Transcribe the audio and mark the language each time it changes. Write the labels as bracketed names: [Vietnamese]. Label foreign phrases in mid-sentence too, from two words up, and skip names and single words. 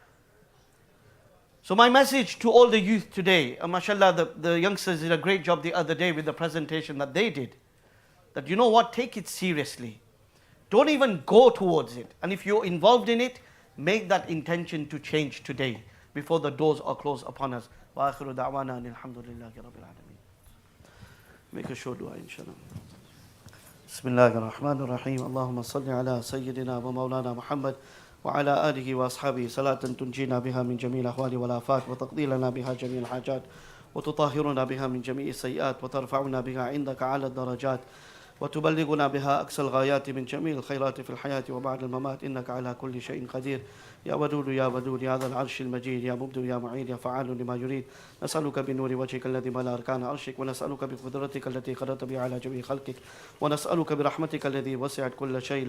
[English] So my message to all the youth today, mashallah, the youngsters did a great job the other day with the presentation that they did. That, you know what, take it seriously. Don't even go towards it. And if you're involved in it, make that intention to change today before the doors are closed upon us. [Arabic] وآخر دعوانا الحمد لله رب العالمين. [English] Make a short dua, inshallah. [Arabic] بسم الله الرحمن الرحيم. اللهم صل على سيدنا ومولانا محمد وعلى آله وأصحابه صلاة تنجينا بها من جميع الأهوال والآفات وتقضي لنا بها جميع الحاجات وتطهرنا بها من جميع السيئات وترفعنا بها عندك أعلى الدرجات وتبلغنا بها أقصى الغايات من جميع الخيرات في الحياة وبعد الممات إنك على كل شيء قدير يا ودود يا ودود يا ذا العرش المجيد يا مبدع يا معيد يا فعال لما يريد نسألك بنور وجهك الذي ملا أركان عرشك ونسألك بقدرتك التي قدرت بها على جميع خلقك ونسألك برحمتك الذي وسعت كل شيء